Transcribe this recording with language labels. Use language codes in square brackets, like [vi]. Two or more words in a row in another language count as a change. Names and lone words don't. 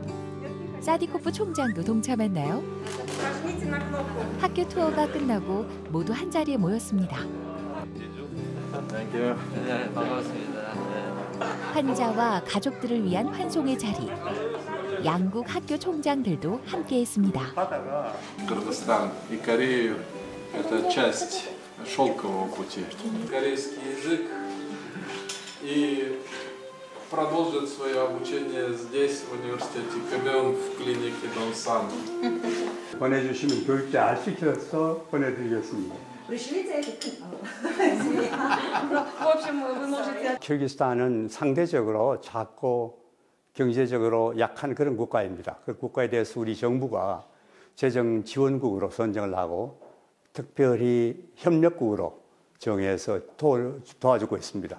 [ko] 사디코프 총장도 동참했나요? 학교 투어가 끝나고 모두 한자리에 모였습니다. 네, 반갑습니다. 환자와 가족들을 위한 환송의 자리. 양국 학교 총장들도 함께했습니다. [ru] Кыргызстан и Корею – это часть шелкового пути. Корейский язык и продолжит свое обучение здесь, в университете Кэмён, в клинике Донсан. [ko] 보내주시면 교육 잘 시켜서 보내드리겠습니다. 키르기스탄은 상대적으로 작고 경제적으로 약한 그런 국가입니다. 그 국가에 대해서 우리 정부가 재정 지원국으로 선정을 하고 특별히 협력국으로 정해서 도와주고 있습니다.